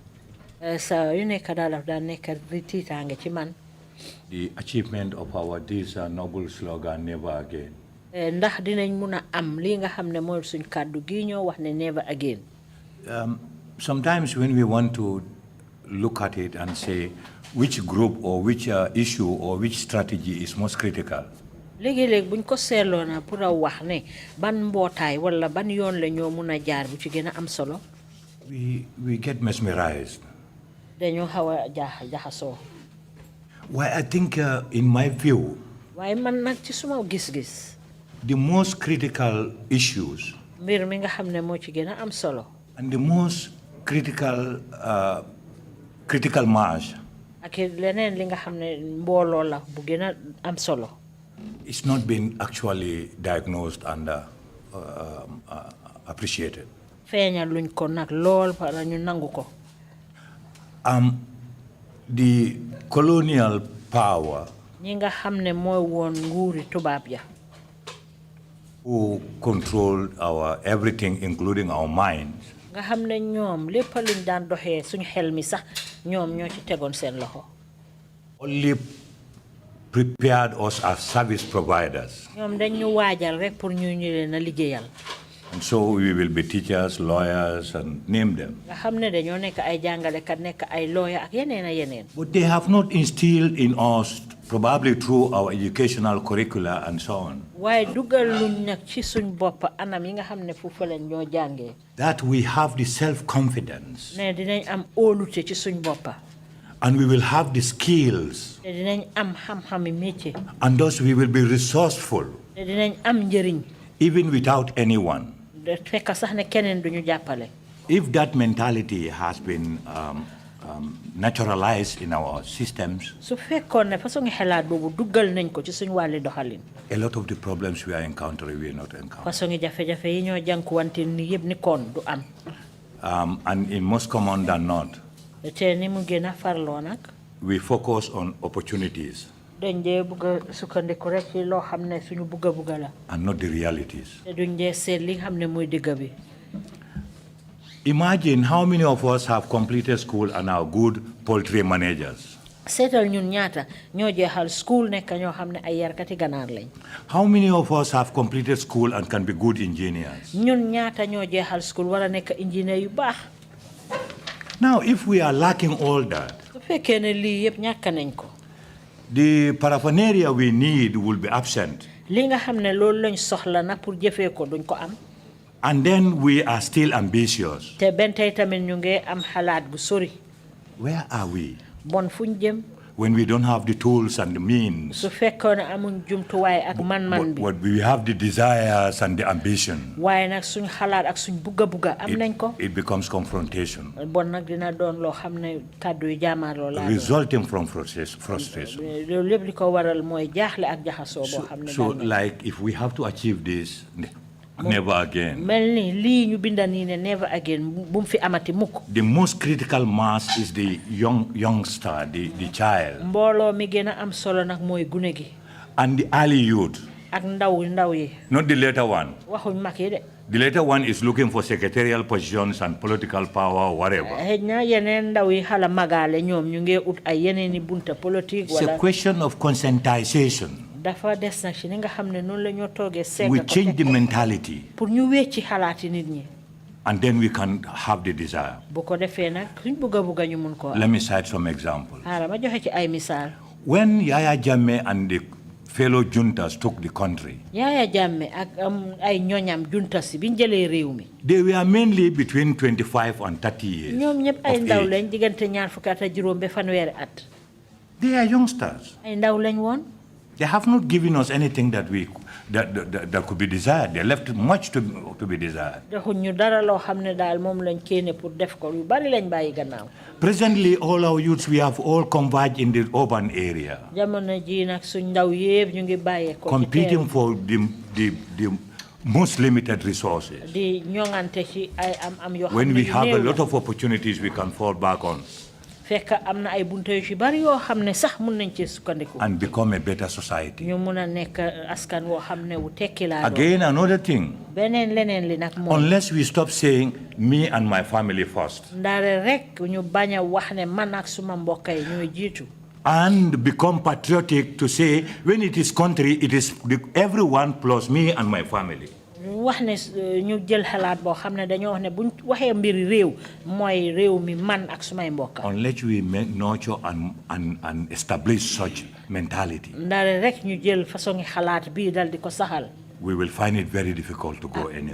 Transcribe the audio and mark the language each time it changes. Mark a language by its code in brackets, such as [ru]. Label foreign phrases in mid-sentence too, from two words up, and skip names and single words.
[en] The achievement of our this noble slogan, never again. Never again. Sometimes when we want to look at it and say which group or which issue or which strategy is most critical, [wo] léegi-léegi buñ ko seetloo na pour a wax ne ban mbootaay wala ban yoon la ñoo mun a jaar bu ci gën a am solo. [en] we get mesmerized. [wo] dañoo xaw a jaxasoo. [en] Why I think in my view, [wo] waaye man nag ci suma gis-gis, [en] the most critical issues [wo] mbir mi nga xam ne moo ci gën a am solo, [en] and the most critical mass, [wo] ak leneen li nga xam ne mbooloo la bu gën a am solo, [en] it's not been actually diagnosed and appreciated. [wo] feeñal luñ ko nag lool para ñu nangu ko. [en] The colonial power [wo] ñi nga xam ne mooy woon nguuri tubaab ya, [en] who controlled our everything including our minds, [wo] nga xam ne ñoom lépp luñ daan doxee suñu xel mi sax ñoom ñoo ci tegoon seen loxo. [en] only prepared us as service providers. [wo] ñoom dañ ñu waajal rek pour ñu leen a liggéeyal. [en] And so we will be teachers, lawyers, and name them. [wo] nga xam ne dañoo nekk ay jàngalekat, nekk ay lawyer ak yeneen a yeneen. [en] But they have not instilled in us, probably through our educational curricula and so on, [wo] waaye dugal luñ nag ci suñ bopp anam yi nga xam ne foofu lañ ñoo jàngee. [en] that we have the self-confidence [wo] ne dinañ am óolute ci suñ boppa. [en] and we will have the skills, [wo] te dinañ am xam-xami métier. [en] and thus we will be resourceful [wo] te dinañ am njëriñ. [en] even without anyone. [wo] de fekk sax ne keneen duñu jàppale. [en] If that mentality has been naturalized in our systems, [wo] su fekkoon ne façon xelaat boobu duggal nañ ko ci suñ wàlli doxalin. [en] a lot of the problems we are encountering will not encounter. [wo] façon jafe-jafe yi ñoo jànkuwante ni yëpp ni kon du am. [en] And in most common than not, [wo] te ni mu gën a farloo nag. [en] we focus on opportunities [wo] dañ dee bugg a sukkandiku rek ci loo xam ne suñu bugga la. [en] and not the realities. [wo] te duñ dee seet li nga xam ne mooy dëgg bi. [en] Imagine how many of us have completed school and are good poultry managers. [wo] seetal ñun ñaata ñoo jeexal school nekk ñoo xam ne ay yarkati ganaar lañ. [en] How many of us have completed school and can be good engineers? [wo] ñun ñaata ñoo jeexal school wala nekk ingénieur yu baax. [en] Now, if we are lacking all that, [wo] su fekkee ne lii yëpp ñàkk nañ ko. [en] the paraphernalia we need will be absent. [wo] li nga xam ne loolu lañ soxla nag pour jëfee ko duñ ko am. [en] And then we are still ambitious. [wo] te benn tey tamit ñu ngi am xalaat bu sori. [en] Where are we? [wo] bon fuñ jëm. [en] When we don't have the tools and the means. [wo] su fekkoon ne amuñ jumtuwaay ak man-man bi. [en] But we have the desires and the ambition. [wo] waaye nag suñ xalaat ak suñ bugga am nañ ko. [en] It becomes confrontation. [wo] bon nag dina doon loo xam ne kàddu yu jaamaarloo laa doon. [en] Resulting from frustration. [wo] loolu lépp li ko waral mooy jaaxle ak jaxasoo boo xam ne. [en] So like if we have to achieve this, never again. [wo] mel ni lii ñu binda nii ne [en] never again [wo] bu mu fi amati mukk. [en] The most critical mass is the youngster, the child. [wo] mbooloo mi gën a am solo nag mooy gune gi. [en] And the early youth. [wo] ak ndaw yi. [en] Not the later one. [wo] waxuñ mag yi de. [en] The later one is looking for secretarial positions and political power or whatever. [wo] xëy na yeneen ndaw yi xala magaale ñoom ñu ngi ut ay yeneen i bunta politique wala. [en] It's a question of conscientization. [wo] dafa des nag ci ni nga xam ne noonu la ñoo toogee. [en] We change the mentality. [wo] pour ñu wecci xalaati nit ñi. [en] And then we can have the desire. [wo] bu ko defee nag suñ bugga ñu mun koo. [en] Let me cite some examples. [wo] xaaral ma joxe ci ay misaal. [en] When Yaya Jammeh and the fellow juntas took the country, [wo] Yaya Jammeh ak ay ñoñam juntas si biñ jëlee réew mi. [en] they were mainly between 25 and 30 years. [wo] ñoom ñëpp ay ndaw lañ diggante ñaar fukki at ak juróom ba fanweeri at. [en] They are youngsters. [wo] ay ndaw lañ woon. [en] They have not given us anything that could be desired. They left much to be desired. [wo] defuñ ñu dara loo xam ne daal moom lañ kéene pour def ko yu bari lañ bàyyi gannaaw. [en] Presently, all our youths, we have all converged in the urban area. [wo] jamono ji nag suñ ndaw yëpp ñu ngi bàyyee ko. [en] Competing for the most limited resources. [wo] di ñoŋante ci ay am yoo xam ne [en] When we have a lot of opportunities, we can fall back on. [wo] fekk am na ay bunte yu ci bari yoo xam ne sax mun nañ ci sukkandiku. [en] and become a better society. [wo] ñu mun a nekk askan woo xam ne wu tekki laa doon. [en] Again, another thing. [wo] beneen leneen li nag moom. [en] Unless we stop saying me and my family first. [wo] ndaare rek ñu bañ a wax ne man ak suma mbokk yi ñooy jiitu. [en] And become patriotic to say when it is country, it is everyone plus me and my family. [wo] wax ne ñu jël xalaat boo xam ne dañoo wax ne buñ waxee mbiri réew mooy réew mi man ak sumay mbokk. [en] Unless we nurture and establish such mentality. [wo] ndaare rek ñu jël façon xalaat bii dal di ko saxal. [en] We will find it very difficult to go anywhere.